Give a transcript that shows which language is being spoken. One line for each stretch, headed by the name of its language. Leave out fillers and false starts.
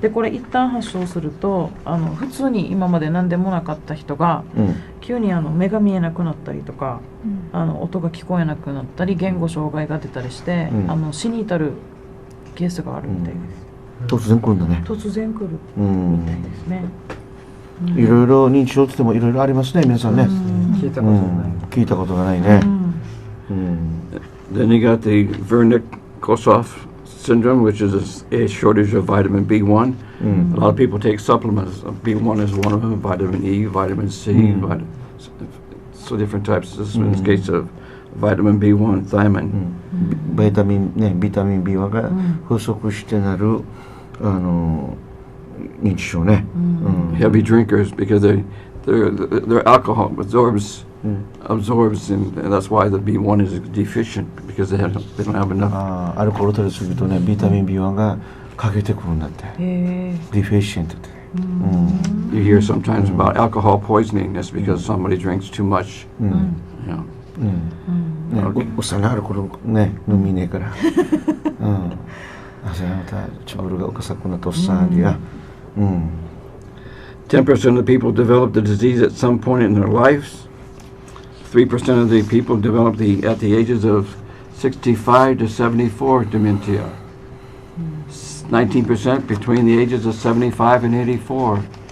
Japanese: でこれ一旦発症すると普通に今まで何でもなかった人が、急に目が見えなくなったりとか、音が聞こえなくなったり言語障害が出たりして、死に至るケースがあるみたいです。突然来るんだね。突然来るみたいですね。いろいろ認知症って言ってもいろいろありますね、皆さんね。聞いたことない。聞いたことがないね。
English: Then you got the Wernicke-Korsakoff syndrome, which is a shortage of vitamin B1. A lot of people take supplements. B1 is one of them, vitamin E, vitamin C, so different types. This is in the case of vitamin B1, thiamine.
Japanese: ビタミン B1 が不足してなる認知症ね。
English: Heavy drinkers because their alcohol absorbs, and that's why the B1 is deficient because they don't have enough.
Japanese: アルコール取りすぎるとね、ビタミン B1 が欠けてくるんだって。deficient って。
English: You hear sometimes about alcohol poisoning. That's because somebody drinks too much. Yeah.
Japanese: おっさんがアルコールね飲みねえから。それまたチョールがおかさくなったおっさんや。
English: 10% of the people develop the disease at some point in their lives. 3% of the people develop at the ages of 65 to 74 dementia. 19% between the ages of 75 and 84.